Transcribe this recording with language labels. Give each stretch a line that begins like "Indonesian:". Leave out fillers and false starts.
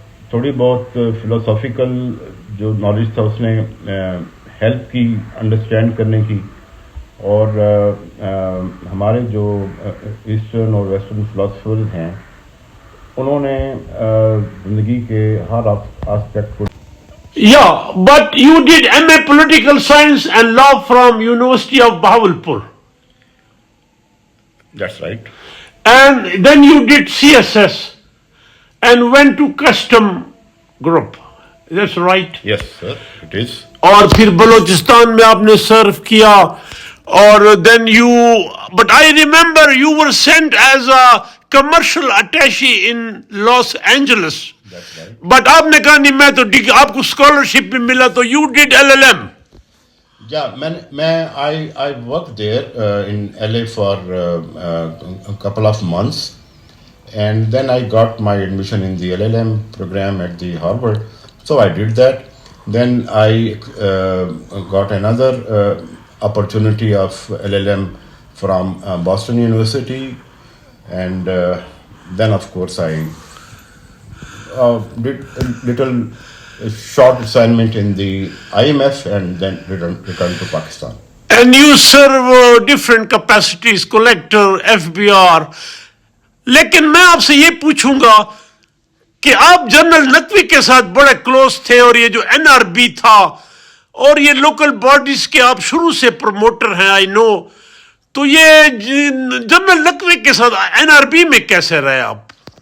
Urdu: تھوڑی بہت فلاسافیکل جو نالج تھا اس نے ہیلپ کی انڈرسٹینڈ کرنے کی، اور ہمارے جو ایسٹرن اور ویسٹرن فلاسفرز ہیں انہوں نے زندگی کے ہر آسپیکٹ کو.
English: Yeah, but you did MA Political Science and Law from University of Bahawalpur. That's right. And then you did CSS and went to custom group. That's right. Yes, sir, it is.
Urdu: اور پھر بلوچستان میں آپ نے سرو کیا، اور
English: then you, but I remember you were sent as a commercial attaché in Los Angeles. That's right.
Urdu: But آپ نے کہا نہیں میں تو آپ کو اسکالرشپ بھی ملا تو
English: you did LLM. Yeah, I worked there in LA for a couple of months, and then I got my admission in the LLM program at the Harvard. So I did that. Then I got another opportunity of LLM from Boston University, and then of course I did a little short assignment in the IMF and then returned to Pakistan. And you serve different capacities, collector, FBR.
Urdu: لیکن میں آپ سے یہ پوچھوں گا کہ آپ general Naqvi کے ساتھ بڑے کلوز تھے، اور یہ جو NRB تھا اور یہ لوکل باڈیز کے آپ شروع سے پروموٹر ہیں
English: I know,
Urdu: تو یہ جنرل نقوی کے ساتھ NRB میں کیسے رہے آپ؟